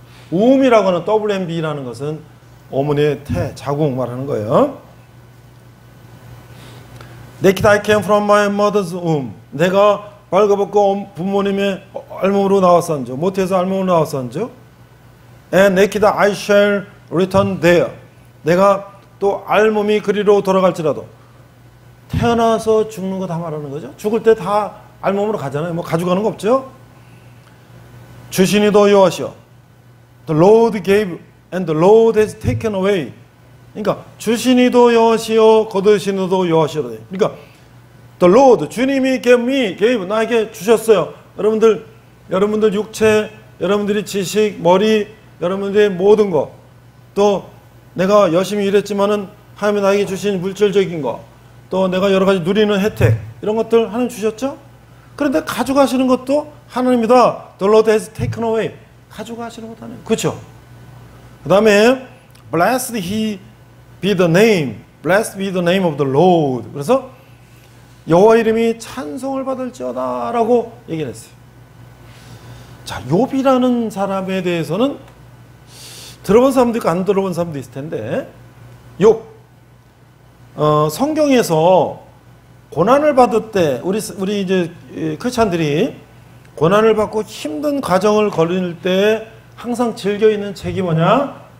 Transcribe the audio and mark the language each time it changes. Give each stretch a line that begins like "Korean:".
Korean: womb이라고 하는 WMB라는 것은 어머니의 태, 자궁 말하는 거예요.
English: Naked I came from my mother's womb.
Korean: 내가 벌거벗고 부모님의 알몸으로 나왔었죠. 모태에서 알몸으로 나왔었죠.
English: And naked I shall return there.
Korean: 내가 또 알몸이 그리로 돌아갈지라도. 태어나서 죽는 거 다 말하는 거죠. 죽을 때 다 알몸으로 가잖아요. 뭐 가져가는 거 없죠. 주신이도 여호와시오.
English: The Lord gave and the Lord has taken away.
Korean: 그러니까 주신이도 여호와시오, 거두시니도 여호와시오. 그러니까
English: The Lord,
Korean: 주님이
English: gave,
Korean: 나에게 주셨어요. 여러분들 육체, 여러분들이 지식, 머리, 여러분들의 모든 것, 또 내가 열심히 일했지만은 하나님이 나에게 주신 물질적인 것, 또 내가 여러 가지 누리는 혜택, 이런 것들 하나님 주셨죠? 그런데 가져가시는 것도 하나님이다.
English: The Lord has taken away.
Korean: 가져가시는 것도 하나님. 그렇죠?
English: 그 다음에 Blessed he be the name. Blessed be the name of the Lord.
Korean: 그래서 여호와 이름이 찬송을 받을지어다 라고 얘기를 했어요. 자, 욥이라는 사람에 대해서는 들어본 사람도 있고 안 들어본 사람도 있을 텐데, 욥, 성경에서 고난을 받을 때 우리 이제 크리스찬들이 고난을 받고 힘든 과정을 걸릴 때 항상 즐겨 있는 책이 뭐냐?